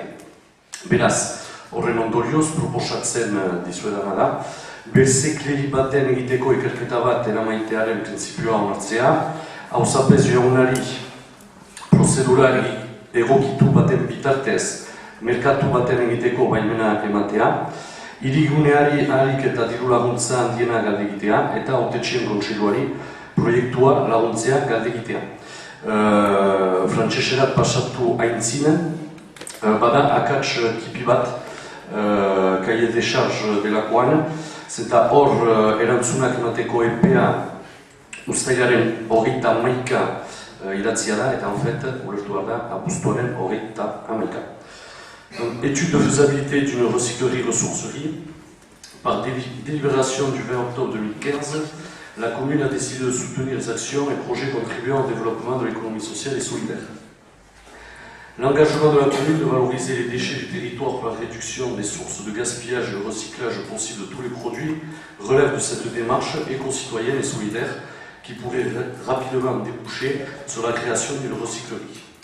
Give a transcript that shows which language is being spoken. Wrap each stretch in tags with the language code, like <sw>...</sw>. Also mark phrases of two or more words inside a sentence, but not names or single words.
<eu>Beraz, horren ondorioz proposatzen dizuedana da, birzikleri baten egiteko ikerketa bat eramaitearen printzipioa onartzea, auzapez jaunari prozedurari egokitu baten bitartez merkatu baten egiteko baimena ematea, hiriguneari ahalik eta diru laguntza handiena galdegitea eta hautetxien kontseiluari proiektua laguntzea galdegitea. Frantseserat pasatu aintzinen, bada akats tipi bat</eu> <fr>cahier de charge</fr> <eu>delakoan, zenta hor erantzunak emateko epea uztailaren 21 idatzia da, eta</eu> <fr>en fait,</fr> <eu>ulertu behar da, abuztuaren 21.</eu> <fr>Étude de faisabilité d'une recyclerie-ressourcerie. Par délibération du 20 octobre 2015, la commune a décidé de soutenir les actions et projets contribuant au développement de l'économie sociale et solidaire. L'engagement de la commune de valoriser les déchets du territoire par la réduction des sources de gaspillage et le recyclage possible de tous les produits relève de cette démarche éco-citoyenne et solidaire qui pourrait rapidement déboucher sur la création d'une recyclerie.</fr>